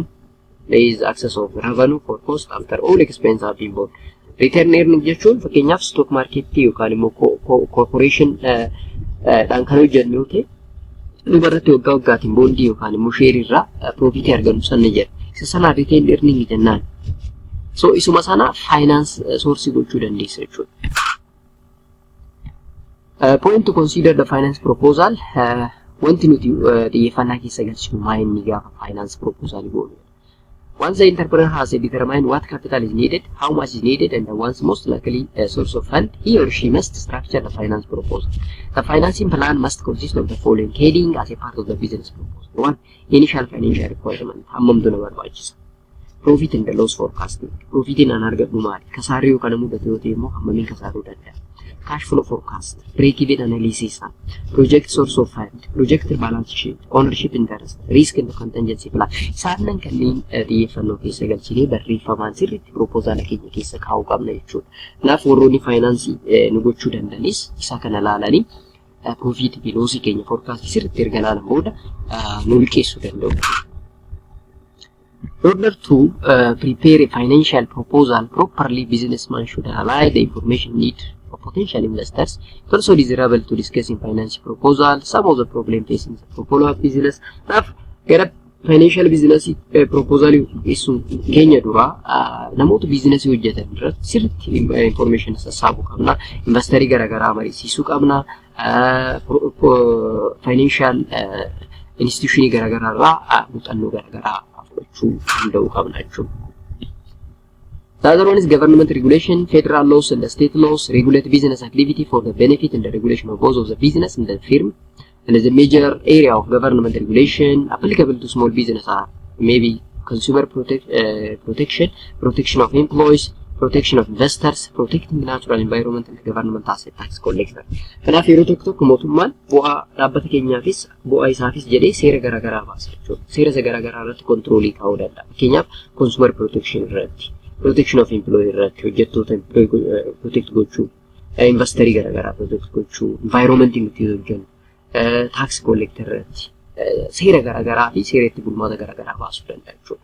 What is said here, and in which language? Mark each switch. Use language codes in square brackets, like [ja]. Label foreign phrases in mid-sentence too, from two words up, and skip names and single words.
[en] There is access of revenue for cost after all expenses have been borne. Retained earning [om] jechuun fakkeenyaaf [en] stock market [om] yookaan immoo corporation dhaan kan hojjennu yoo ta'e dubarratti waggaa waggaatiin boondii yookaan immoo sheerii irraa piroofitii argannu sanna jedha. Isa sana [en] retained earning [om] jennaan. So isuma sana [en] finance source [om] gochuu dandeessa jechuudha. [en] Point to consider the finance proposal. [om] Wanti nuti xiyyeeffannaa keessa galchinu maa inni gaafa [en] finance proposal [om] goonu. [en] Once the entrepreneur has determined what capital is needed, how much is needed, and the one's most likely source of fund, he or she must structure the finance proposal. The financing plan must consist of the following heading as a part of the business proposal. 1. Initial financial requirement. [om] Hammamtu nama barbaachisa. [en] Profit and the loss forecasting. [om] Profitiin an argadhu maali? Kasaarri yookaan mudate yoo ta'e immoo hammamiin kasaaruu danda'a? [en] Cash flow forecast, break-even analysis, project source of fund, project balance sheet, ownership interest, risk and contingency plan. [om] Saanan kanneen xiyyeeffannoo keessa galchinee barreeffamaan sirriitti proposal keenya keessa kaa'uu qabna jechuudha. Kanaaf warroonni finaansii nu gochuu dandanis isa kana laalanii profit fi loss keenya forecast sirriitti erga laalan booda nu liqeessuu danda'u. [en] In order to prepare a financial proposal properly, businessman should analyze the information needed for potential investors. It's also desirable to discuss in financial proposal some of the problem facing the portfolio of business. Now, get a financial business proposal is [om] Kenya dura namoota business hojjetan irratti sirriitti information sassaabu qabna. Investerii garaagaraa mariisisuu qabna. [en] Financial institution [om] garaagaraa irraa muuxannoo garaagaraa fudhachuu danda'uu qabna jechuudha. [en] The other one is government regulation. Federal laws and the state laws regulate business activity for the benefit and the regulation of both of the business and the firm. And as a major area of government regulation applicable to small business are maybe consumer protection, protection of employees, protection of investors, protecting natural environment and government asset tax collector. [om] Kanaaf yeroo tokko mootummaan bu'aa dhaabbata keenyaafis bu'aa isaafis jedhee seera garaagaraa baasa jechuudha. Seera garaagaraa irratti kontroolii kaa'uu danda'a. Fakkeenyaaf [en] consumer protection [om] irratti, [en] protection of employee [om] irratti hojjettoota protect gochuu, investerii garaagaraa protect gochuu, environmentii nuti hojjennu, [en] tax collector [om] irratti seera garaagaraa fi seera itti bulmaata garaagaraa baasuu danda'a jechuudha.